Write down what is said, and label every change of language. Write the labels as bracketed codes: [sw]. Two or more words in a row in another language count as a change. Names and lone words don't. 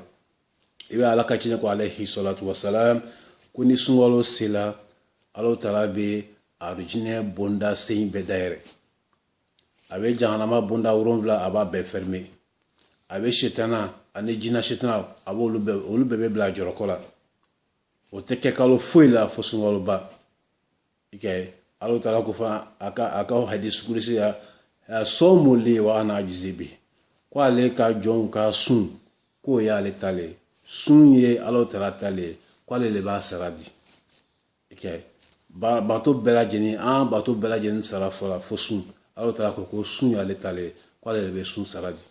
[bm] I bɛ ala ka tiɲɛ ko [ar] عليه الصلاة والسلام [bm] ko ni sunkalo sela ala taala bɛ arujinɛ bonda sen bɛɛ dayɛrɛ. A bɛ jahanama bonda 7 a b'a bɛɛ fermer. A bɛ shetana ani jinɛ shetana a b'olu bɛɛ bɛ bila jɔrɔkɔ la. O tɛ kɛ kalo foyi la fo sunkaloba. I kɛ ala taala ko fana a ka hadisi kudusi ya [ar] صوم لي و أنا أجزي به, [bm] ko ale ka jɔnw ka sun k'o y'ale tale. Sun ye ala taala tale, ko ale de b'a sara di. I kɛ bato bɛɛ lajɛlen bato bɛɛ lajɛlen sara fɔla fo sun. Ala taala ko sun y'ale tale, ko ale de bɛ sun sara di.